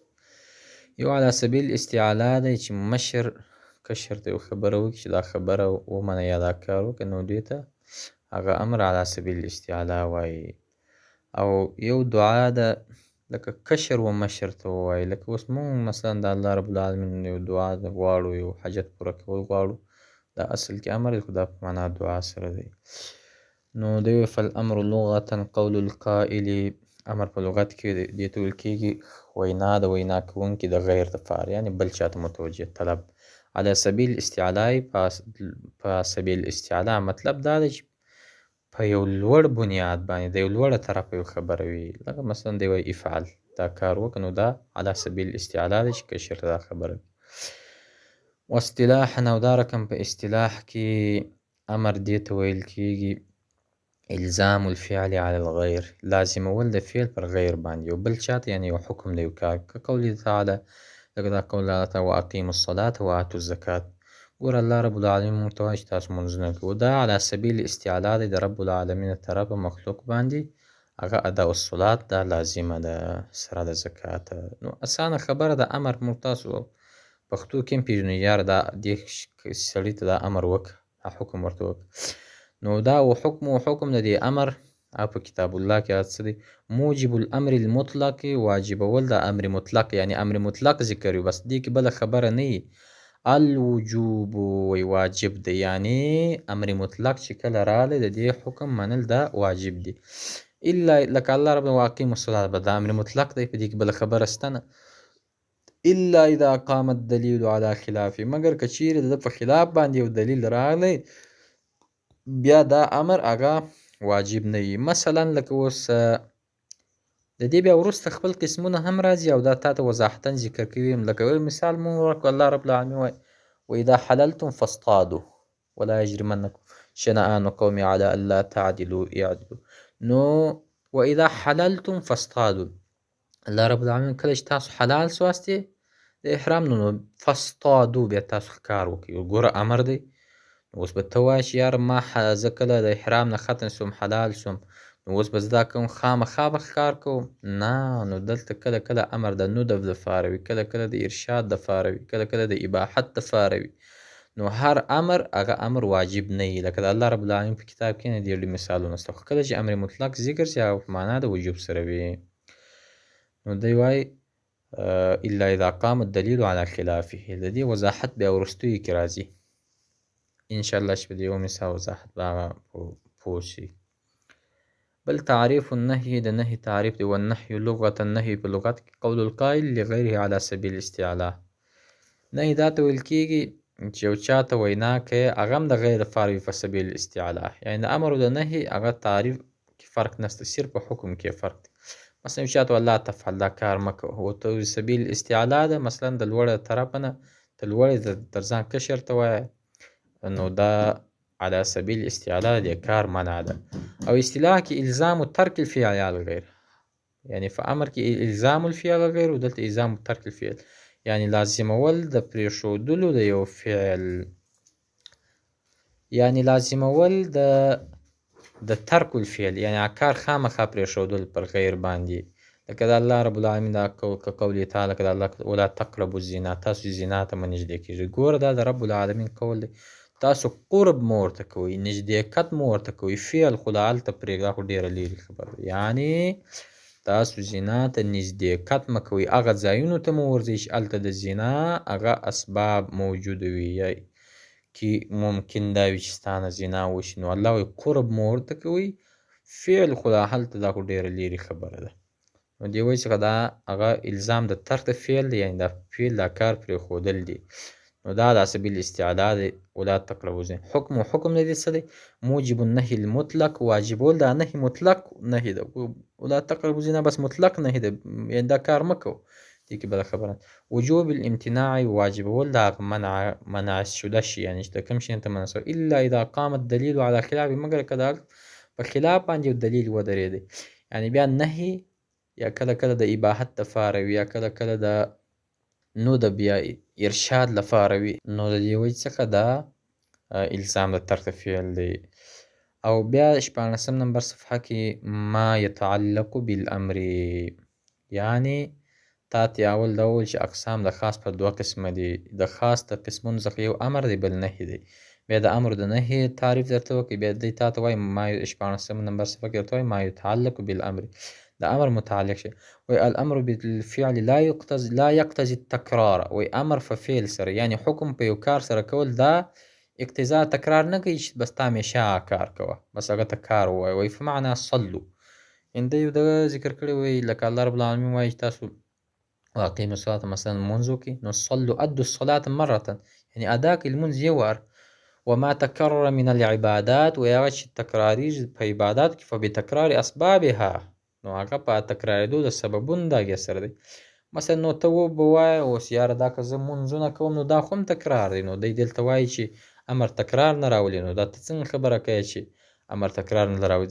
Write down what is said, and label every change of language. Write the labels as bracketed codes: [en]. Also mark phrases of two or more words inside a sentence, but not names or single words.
[ps] یو [ar] على سبیل استعلاء [ps] دی چې مشر کشر ته یو خبره وکړي چې دا خبره ومنه یا دا کار وکړه، نو دې ته هغه امر [ar] على سبیل الاستعلاء [ps] وایي. او یو دعا ده، لکه کشر و مشر ته ووایي. لکه اوس مونږ مثلا د [ar] الله رب العالمین [ps] یو دعا غواړو، یو حاجت پوره کول غواړو، دا اصل کې امر دی خو دا په معنا دعا سره دی. نو دی وایي [ar] فالامر لغة قول القائل، [ps] امر په لغت کې دې ته ویل کېږي وینا د وینا کوونکي د غیر دپاره، یعنی بل چاته متوجه طلب. [ar] على سبیل استعلاء، [ps] په سبیل استعلاء مطلب دا دی چې په یو لوړ بنیاد باندې د یو لوړه طرفه یو خبره وي. لکه مثلا دی وایي افعل، دا کار وکړه، نو دا [ar] على سبیل استعلاء [ps] دی چې کشر ته دا خبره وي. و اصطلاحا، او دا رقم په اصطلاح کې امر دې ته ویل کېږي [ar] الزام الفعل على الغیر، [ps] لازمول د فعل پر غیر باندې یو بل چاته، یعنی یو حکم دی یو کار. که [ar] قوله تعالی، [ps] لکه دا [ar] قول الله تعالی واقیموا الصلاة وآتوا الزکاة، [ps] ګوره [ar] الله رب العالمین [ps] موږ ته وایي چې تاسو لمونځونه کوئ، دا [ar] على سبیل استعلاء [ps] دی د [ar] رب العالمین [ps] له طرفه مخلوق باندې، هغه [ar] اداء الصلاة [ps] دا لازمه ده سره د زکات. نو اسانه خبره ده، امر موږ تاسو پښتو کې هم پېژنو، یاره دا دې سړي ته دا امر وکړه، دا حکم ورته وکړه. نو دا حکم د دې امر او په [ar] کتاب الله [ps] کې څه دی [ar] موجب الامر المطلق، [ps] واجبول د امر مطلق، یعنی امر مطلق ذکر وي، بس دې کې بله خبره نه وي. الوجوب وی واجب دی، یعنی امر مطلق چې کله راغلی د دې حکم منل دا واجب دی. الا لکه [ar] الله رب واقیم الصلاة، [ps] به دا امر مطلق دی، په دې کې بله خبره شته نه. [ar] الا اذا قام الدلیل على خلافه، [ps] مګر که چیرې د ده په خلاف باندې یو دلیل راغلی بیا دا امر هغه واجب نه وي. مثلا لکه اوس د دې بیا وروسته خپل قسمونه هم راځي او دا تا ته وضاحتا ذکر کوي. لکه مثال مونږ ورکړو، [ar] الله رب العالمین [ps] وایي [ar] واذا حللتم فاصطادوا ولا یجرمنکم شنآن قوم على الا تعدلوا اعدلوا. [ps] نو [ar] واذا حللتم فاصطادوا، الله رب العالمین [ps] کله چې تاسو حلال سواستې د احرام، نو فاصطادوا بیا تاسو ښکار وکړئ، ګوره امر دی. اوس به ته وایې چې یاره ما زه کله د احرام نه ختم سوم حلال سوم، نو اوس به زه دا کوم خامخا به ښکار کوم؟ نه، نو دلته کله کله امر د ندب دپاره وي، کله کله د ارشاد دپاره وي، کله کله د اباحت دپاره وي. نو هر امر هغه امر واجب نه وي. لکه د [ar] الله رب العالمین [ps] په کتاب کې نه ډېر مثالونه شته، خو کله چې امر مطلق ذکر شي هغه په معنا د وجوب سره وي. نو دی وایي [ar] الا اذا قام الدلیل على خلافه. [ps] د دې وضاحت بیا وروستیو کې راځي انشاءالله چې په دې یو مثال وضاحت به هغه پوه شي. بل [ar] تعریف النهي [ps] د نهي تعریف دی. [ar] والنهي لغة النهي [ps] په لغت کې [ar] قول القائل لغیره على سبیل الاستعلاء. [ps] نهي دا ته ویل کېږي چې یو چا ته وینا کوې هغه هم د غیر دپاره وي په [ar] سبیل الاستعلاء. [ps] یعنې د امر او د نهي هغه تعریف کې فرق نشته، صرف په حکم کې فرق دی. مثلا یو چا ته [ar] لا تفعل [ps] دا کار مه کوه، ورته سبیل استعلاء ده، مثلا د لوړه طرفه نه ته لوړې تر ځان کشر ته وایه، نو دا [ar] على سبیل استعلاء [ps] د کار منع ده. او اصطلاح کې [ar] الزام ترک الفعل على الغیر، [ps] یعنی په امر کې [ar] الزام الفعل غیر [ps] او دلته [ar] الزام ترک الفعل، [ps] یعنی لازمول د پرېښودلو د یو فعل، یعنی لازمول د [ar] ترک الفعل، [ps] یعنی هغه کار خامخا پرېښودل پر غیر باندې. لکه د [ar] الله رب العالمین [ps] دا [ar] قول تعالی [ps] که د الله [ar] ولا تقربوا الزنا، [ps] تاسو زنا ته مه نږدې کېږئ. ګوره دا د [ar] رب العالمین [ps] قول دی، تاسو قرب مه ورته کوئ، نږدېکت مه ورته کوئ، فعل خو لا هلته پرېږده، خو ډېره لرې خبره ده. یعنې تاسو زنا ته نږدېکت مه کوئ، هغه ځایونو ته مه ورځئ چې هلته د زنا هغه اسباب موجوده وي، یا کې ممکن دا وي چې ستا نه زنا وشي. نو الله وایي قرب مه ورته کوئ، فعل خو لا هلته دا خو ډېره لرې خبره ده. نو دې وایي چې دا هغه الزام د ترک د فعل دی، یعنې دا فعل دا کار پرېښودل دي. نو دا د [ar] سبیل استعلاء [ps] دی. [ar] ولا تقربوا الزنا. [ps] حکم د دې څه دی؟ [ar] موجب النهي المطلق، [ps] واجبول دا نهي مطلق نهي ده. [ar] ولا تقربوا الزنا [ps] بس مطلق نهي ده، یعنې دا کار مه کوه. دې کې بله خبره. [ar] وجوب الامتناع، [ps] واجبول دا منع شده شي، یعنې چې د کوم شي نه ته منع شوی. [ar] الا اذا قام الدلیل على خلافه، [ps] مګر که د هغه په خلاف باندې یو دلیل ودرېدی. یعنې بیا نهي یا کله کله د اباحت دپاره وي، یا کله کله د ندب یا ارشاد لپاره وي. نو د دې وجې څخه دا الزام د ترک فعل دی. او بیا 14 نمبر صفحه کې [ar] ما يتعلق بالامر، [ps] یعنې تا ته اول دا وویل چې اقسام د خاص پر دوه قسمه دي. د خاص د قسمونو څخه یو امر دی بل نهي دی. بیا د امر د نهي تعریف درته وکړي، بیا دی تا ته وایي ما 14 نمبر صفحه کې درته وایي [ar] ما يتعلق بالامر، [ps] د امر متعلق شي. [ar] وی الامر بالفعل لا يقتضي التکرار. [ps] وی امر په فعل سره، یعنی حکم په یو کار سره کول دا اقتضا تکرار نه کوي چې بس تا همیشه کار کوه، بس هغه ته کار ووایه. وی [ar] فمعنا صلو، [ps] ان دی دغه ذکر کړی وی لکه [ar] الله رب العالمین [ps] وایي چې تاسو [ar] واقیموا الصلاة [ps] مثلا لمونځ وکړئ، نو [ar] صلو ادوا الصلاة مرة، [ps] یعنی ادا کړئ لمونځ یو وار. [ar] وما تکرر من العبادات، [ps] وی هغه چې تکراریږي په عباداتو کې [ar] فبتکرار اسبابها، [ps] نو هغه په تکرارېدو د سببونو د هغې سره دی. مثلا نو ته به ووایه اوس یاره دا که زه مونځونه کوم نو دا خو هم تکرار دی. نو دی دلته وایي چې امر تکرار نه راولي. نو دا ته څنګه خبره کوې چې امر تکرار نه راولي؟